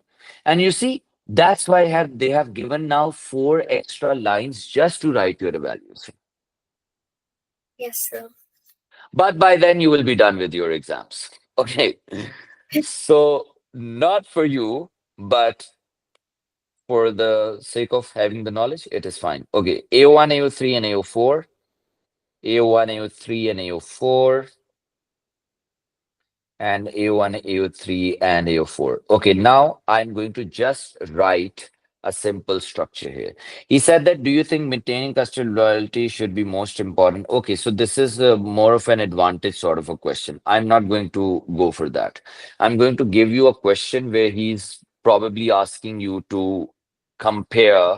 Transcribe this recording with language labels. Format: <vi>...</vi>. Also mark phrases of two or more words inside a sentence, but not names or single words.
<en>And you see, that's why they have given now 4 extra lines just to write your evaluation. Yes, sir. But by then you will be done with your exams. Okay. So not for you, but for the sake of having the knowledge, it is fine. Okay, AO1, AO3, and AO4. AO1, AO3, and AO4. And AO1, AO3, and AO4. Okay, now I'm going to just write a simple structure here. He said that, do you think maintaining customer loyalty should be most important? Okay, so this is more of an advantage sort of a question. I'm not going to go for that. I'm going to give you a question where he's probably asking you to compare.</en>